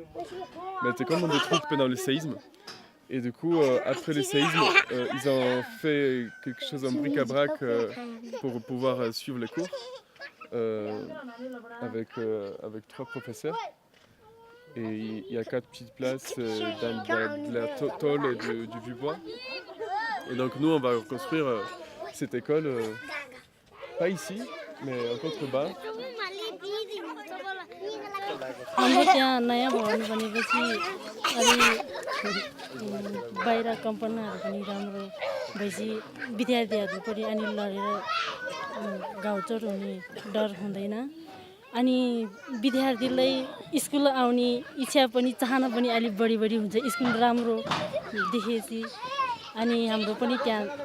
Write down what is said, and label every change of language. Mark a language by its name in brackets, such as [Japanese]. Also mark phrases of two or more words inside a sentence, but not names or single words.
[French] Mais elle était complètement détruite pendant le séisme. Et du coup, après le séisme, ils ont fait quelque chose en bric-à-brac pour pouvoir suivre les cours avec 3 professeurs. Et il y a 4 petites places dans de la tôle et du vieux-bois. Et donc nous, on va reconstruire cette école, pas ici, mais en contrebas. [Nepali] हाम्रो त्यहाँ नयाँ भवन बनेपछि अलि बाहिर कम्पनीहरू पनि राम्रो भएपछि विद्यार्थीहरू पनि अनि लडेर गाउँचोट हुने डर हुँदैन अनि विद्यार्थीलाई स्कुल आउने इच्छा पनि चाहना पनि अलि बढी हुन्छ स्कुल राम्रो देखेपछि अनि हाम्रो पनि त्यहाँ